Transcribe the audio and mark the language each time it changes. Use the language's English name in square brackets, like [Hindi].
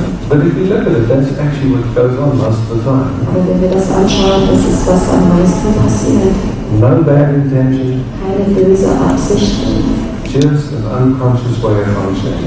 [English] But if we look at it, that's actually what goes on most of the time. [German] Aber wenn wir das anschauen, das ist, was am meisten passiert. [English] No bad intention, [German] Keine böse Absicht, [English] just an unconscious way of functioning.